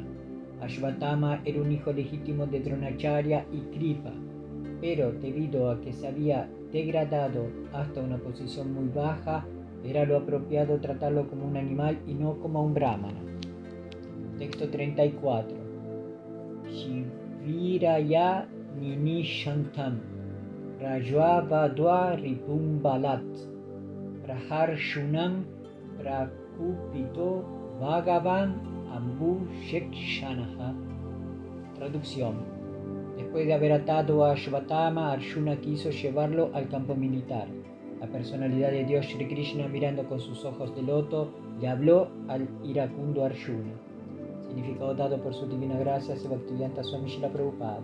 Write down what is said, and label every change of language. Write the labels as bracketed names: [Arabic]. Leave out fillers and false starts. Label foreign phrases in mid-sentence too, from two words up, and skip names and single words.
[Spanish] Ashvatthama era un hijo legítimo de Dronacharya y Kripa, pero debido a que se había degradado hasta una posición muy baja, era lo apropiado tratarlo como un animal y no como a un brahmana. Texto 34. [Sanskrit] शिबिराय निनीषन्तं रज्ज्वाबद्ध्वा रिपुम्बलात् प्राहार्जुनं प्रकुपितो भगवान् अम्बु जेक्षणः. [Spanish] Traducción. Después de haber atado a Ashvatthama, Arjuna quiso llevarlo al campo militar. La personalidad de Dios Shri Krishna, mirando con sus ojos de loto, le habló al iracundo Arjuna. Significado dado por su divina gracia, Bhaktivedanta Swami Srila Prabhupada.